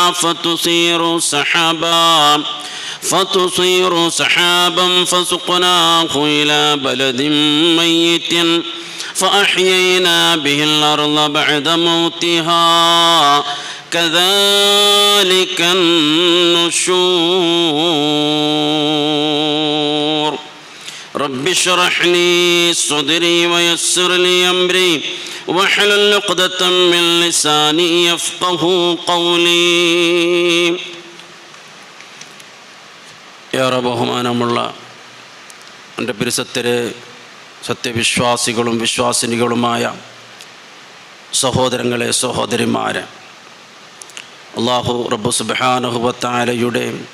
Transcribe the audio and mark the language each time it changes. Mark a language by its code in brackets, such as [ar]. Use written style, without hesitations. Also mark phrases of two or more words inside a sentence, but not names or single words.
[ar] فتصير سحابا فسقناه إلى بلد ميت فأحيينا به الأرض بعد موتها كذلك النشور رب اشرح لي صدري ويسر لي أمري واحلل عقدة من لساني يفقهوا قولي [ml] ഏറെ ബഹുമാനമുള്ള എൻ്റെ പരിസരത്തിലെ സത്യവിശ്വാസികളും വിശ്വാസിനികളുമായ സഹോദരങ്ങളെ സഹോദരിമാരെ അല്ലാഹു റബ്ബ് [ar] سبحانه وتعالى